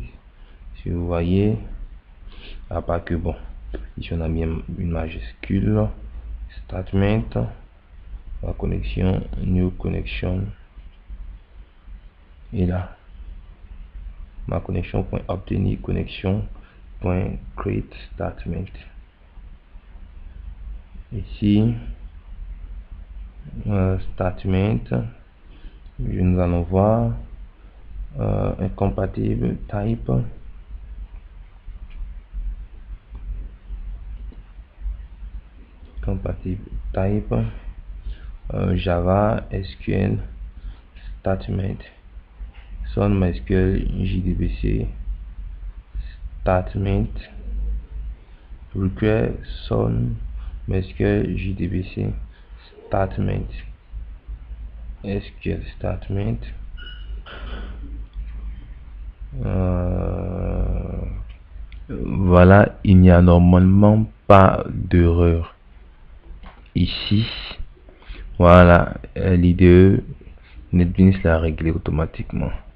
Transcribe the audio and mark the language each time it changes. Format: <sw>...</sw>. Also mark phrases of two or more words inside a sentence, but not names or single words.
<fr>Si vous voyez, à part que bon, ici on a mis une majuscule. Statement. La connexion,</fr> <en>new connection.</en> <fr>Et là, ma connexion point obtenir connexion point</fr> <en>create statement.</en> <fr>Ici, statement, nous allons voir incompatible type. Compatible type, Java,</fr> <en>SQL, statement, Sun, MySQL, JDBC, statement, require, Sun, MySQL, JDBC, statement, SQL statement.</en> <fr>Voilà, il n'y a normalement pas d'erreur ici. Voilà, l'IDE NetBeans l'a réglé automatiquement.</fr>